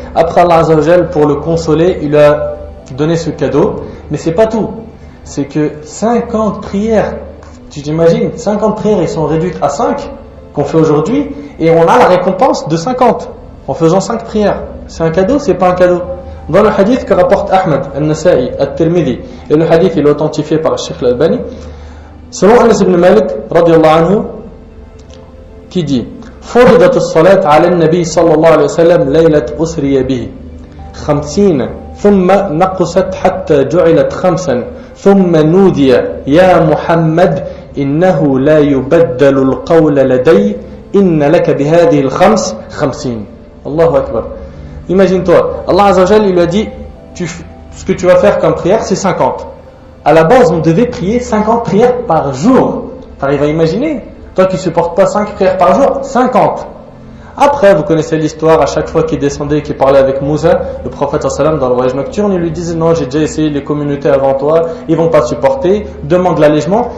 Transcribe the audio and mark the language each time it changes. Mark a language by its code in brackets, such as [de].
[fr] Après Allah Azza wa Jal, pour le consoler, il lui a donné ce cadeau. Mais c'est pas tout. C'est que 50 prières, tu t'imagines, 50 prières ils sont réduites à 5 qu'on fait aujourd'hui et on a la récompense de 50 en faisant 5 prières. C'est un cadeau, c'est pas un cadeau. Dans le hadith que rapporte Ahmad, Al-Nasa'i, Al-Tirmidhi, et le hadith il est authentifié par le Cheikh Al-Albani, selon Anas ibn Malik, radiyallahu anhu, qui dit [ar] فرضت الصلاة على النبي صلى الله عليه وسلم ليلة أسري به 50 ثم نقصت حتى جعلت 5 ثم نودي يا محمد إنه لا يبدل القول لدي إن لك بهذه الخمس 50. الله أكبر. [fr] Imagine-toi, Allah Azza wa Jal il lui a dit ce que tu vas faire comme prière c'est 50. À la base on devait prier 50 prières par jour. T'arrives à imaginer? Toi qui ne supportes pas 5 prières par jour, 50. Après, vous connaissez l'histoire, à chaque fois qu'il descendait et qu'il parlait avec Moussa, le prophète sallam dans le voyage nocturne, il lui disait non, j'ai déjà essayé les communautés avant toi, ils ne vont pas supporter, demande l'allègement.